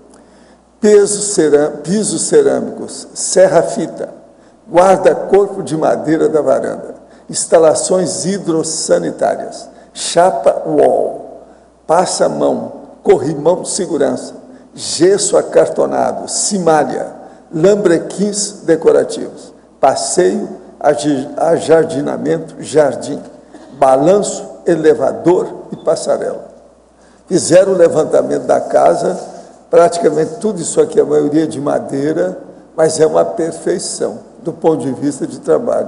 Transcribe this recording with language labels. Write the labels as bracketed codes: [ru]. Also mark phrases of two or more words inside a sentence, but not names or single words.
[pt] Pisos cerâmicos, serra-fita, guarda-corpo de madeira da varanda, instalações hidrossanitárias, chapa wall, passa-mão, corrimão de segurança, gesso acartonado, cimalha, lambrequins decorativos, passeio, ajardinamento, jardim, balanço, elevador e passarela. Fizeram o levantamento da casa, praticamente tudo isso aqui, a maioria de madeira, mas é uma perfeição do ponto de vista de trabalho.